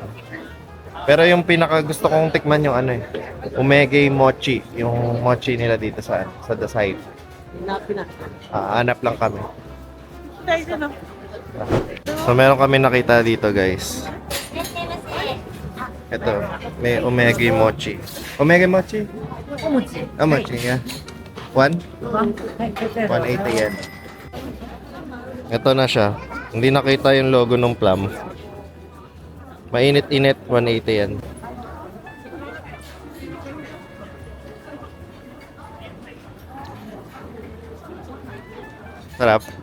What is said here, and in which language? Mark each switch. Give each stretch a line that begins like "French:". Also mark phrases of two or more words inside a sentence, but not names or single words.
Filipino: Pero yung pinaka gusto kong tikman yung ano eh, Umege Mochi. Yung mochi nila dito sa Dasai. Hanapin na. Hanap lang kami. Tayo na lang. So meron kami nakita dito guys. Ito, may Umege Mochi. Umege Mochi? Mochi, yeah. 180 yan. Ito na siya. Hindi nakita yung logo ng plum. Mainit-init, 180 yan. Sarap.